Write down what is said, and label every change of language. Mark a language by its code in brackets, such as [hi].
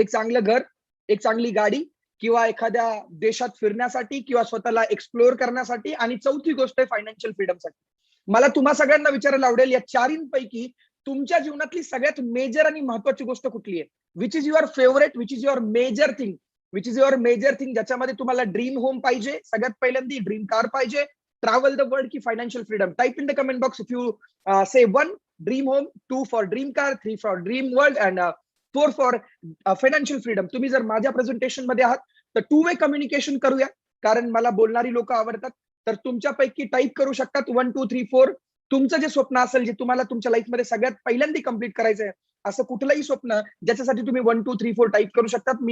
[mr] एक चांगलं घर, एक चांगली गाडी, किंवा एखाद्या देशात फिरण्यासाठी, किंवा स्वतःला एक्सप्लोर करण्यासाठी, आणि चौथी गोष्ट आहे फायनान्शियल फ्रीडमसाठी. मला तुम्हा सगळ्यांना विचारायला आवडेल, या 4 तुमच्या जीवनातली सगळ्यात मेजर आणि महत्वाची गोष्ट कुठली आहे? [en] which is your favourite, which is your major thing, which is your major thing, [mr] ज्याच्यामध्ये तुम्हाला ड्रीम होम पाहिजे, सगळ्यात पहिल्यांदा ड्रीम कार पाहिजे, [en] Travel the world, की financial freedom? Type in the comment box if you say 1 dream home, 2 for dream car, 3 for dream world and 4 for financial freedom. [mr] तुम्ही जर माझ्या प्रेझेंटेशन मध्ये आहात तर 2 वे कम्युनिकेशन करूया, कारण मला बोलणारी लोक आवडतात. तर तुमच्यापैकी टाईप करू शकतात 1 2 3 4. तुमचं जे स्वप्न असेल, जे तुम्हाला तुमच्या लाईफमध्ये सगळ्यात पहिल्यांदा कम्प्लीट करायचं आहे, असं कुठलंही स्वप्न ज्याच्यासाठी तुम्ही 1 2 3 4 टाईप करू शकतात.